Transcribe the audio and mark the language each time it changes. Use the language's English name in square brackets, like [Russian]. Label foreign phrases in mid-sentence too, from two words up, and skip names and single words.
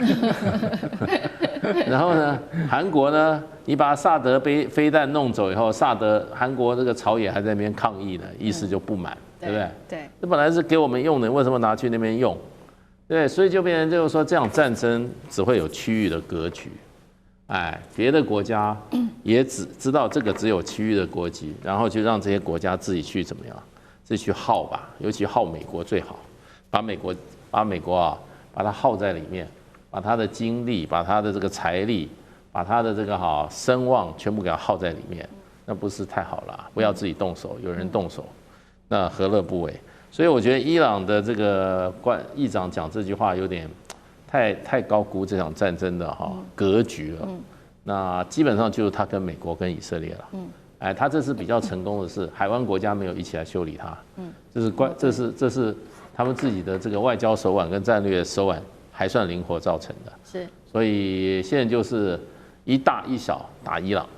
[Chinese] 然後呢，韓國呢，你把薩德飛彈弄走以後，韓國這個朝野還在那邊抗議呢，意思就不滿，對不對？對，這本來是給我們用的，為什麼拿去那邊用？對，所以就變成就是說，這場戰爭只會有區域的格局，別的國家也只知道這個只有區域的國籍，然後就讓這些國家自己去怎麼樣，自己去耗吧，尤其耗美國最好，把美國啊，把它耗在裡面，把它的精力，把它的這個財力，把它的這個聲望全部給它耗在裡面，那不是太好了？不要自己動手，有人動手，那何樂不為？所以我覺得伊朗的這個議長講這句話有點太高估這場戰爭的格局了。那基本上就是他跟美國跟以色列了。他這次比較成功的是海灣國家沒有一起來修理他。這是他們自己的這個外交手腕跟戰略手腕還算靈活造成的。是。所以現在就是一大一小打伊朗。